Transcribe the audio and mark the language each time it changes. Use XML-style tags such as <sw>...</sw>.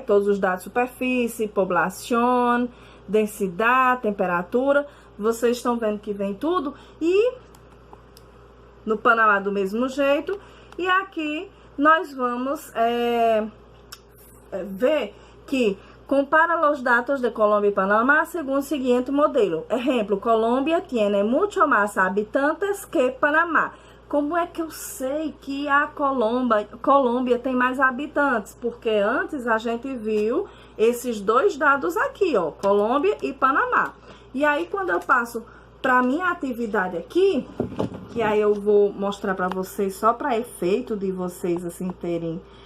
<pt>Todos os dados, superfície, população, densidade, temperatura. Vocês estão vendo que vem tudo. E no Panamá do mesmo jeito. E aqui nós vamos ver que compara os dados de Colômbia e Panamá segundo o seguinte modelo. Exemplo,</pt> <es>Colômbia tiene mucho más habitantes que Panamá.</es> <pt>Como é que eu sei que a Colômbia tem mais habitantes? Porque antes a gente viu esses dois dados aqui, ó, Colômbia e Panamá. E aí, quando eu passo para minha atividade aqui, que aí eu vou mostrar para vocês só para efeito de vocês assim terem</pt>